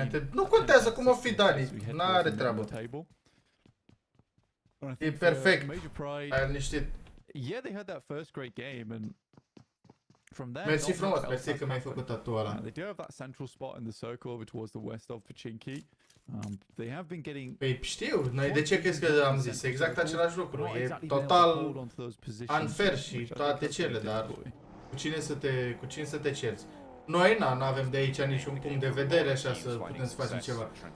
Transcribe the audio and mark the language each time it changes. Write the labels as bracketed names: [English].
[Romanian] Nu contează cum o fi Dani, n-are treabă. E perfect, ai liniștit. [English] Yeah, they had that first great game and from there. [Romanian] Mersi frumos, mersi că mi-ai făcut tatu ăla. [English] They do have that central spot in the circle over towards the west of Pachinki. They have been getting... [Romanian] Păi știu, noi de ce crezi că am zis? Exact același lucru. E total unfair și toate cele, dar cu cine să te cerți? Noi nu avem de aici niciun punct de vedere așa să putem să facem ceva.